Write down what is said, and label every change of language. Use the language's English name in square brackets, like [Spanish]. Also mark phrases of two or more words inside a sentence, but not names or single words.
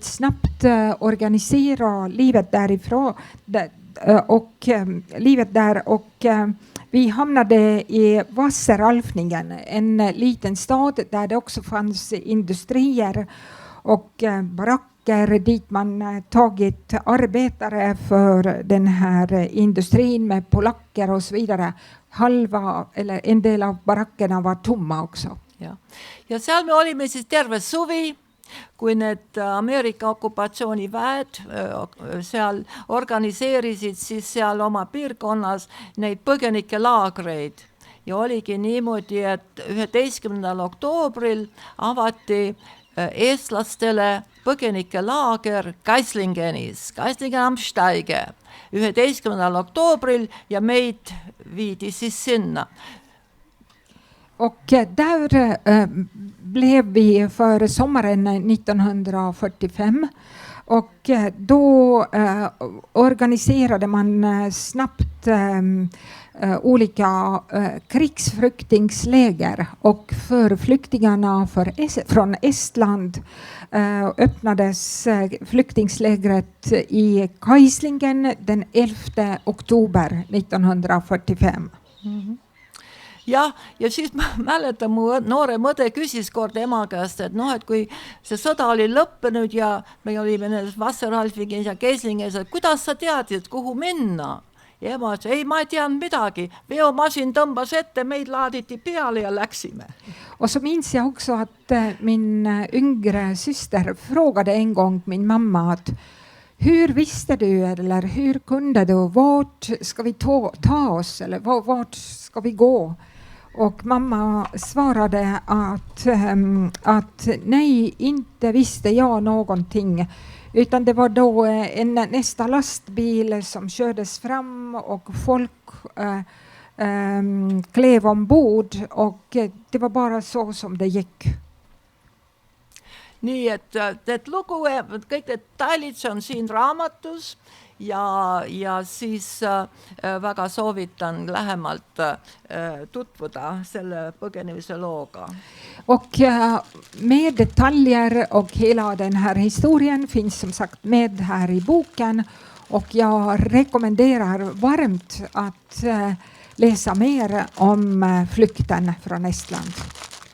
[Swedish] snabbt organisera livet därifrån och livet där och vi hamnade i Wasseralfingen, en liten stad där det också fanns industrier och baracker dit man tagit arbetare för den här industrin med polacker och så vidare. En del av barackerna var tomma också. [Estonian] Ja seal me olime siis terve suvi, kui need Ameerika okupatsiooniväed seal organiseerisid siis seal oma piirkonnas neid põgenike laagreid. Ja oligi niimoodi, et 11. oktoobril avati eestlastele põgenike laager Geislingenis, Geislingen am Steige 11. oktoobril ja meid viidi siis sinna. [Swedish] Och där blev vi för sommaren 1945 och då organiserade man snabbt olika krigsflyktingsläger och för flyktingarna från Estland öppnades flyktingslägret i Geislingen den 11. oktober 1945. [Estonian] Ja siis ma mäletan, mu noore mõde küsis kord ema käest, et et kui see sõda oli lõppenud ja me olime nendes Wasseralfingen ja Geislinges, et kuidas sa teadsid, kuhu minna? Ja ema ütles, ei, ma ei teadnud midagi. Veomasin tõmbas ette, meid laaditi peale ja läksime. [Swedish] Och så minns jag också att min yngre syster frågade en gång min mamma att hur visste du eller hur kunde du, vart ska vi ta oss eller vart ska vi gå? Och mamma svarade att nej, inte visste jag någonting. Utan det var då nästa lastbil som kördes fram och folk klev ombord och det var bara så som det gick. [Estonian] Nii, et need lugu, kõik detailid, see on siin raamatus ja siis väga soovitan lähemalt tutvuda selle põgenemise looga. [Swedish] Och med detaljer och hela den här historien finns som sagt med här i boken och jag rekommenderar varmt att läsa mer om flykten från Estland.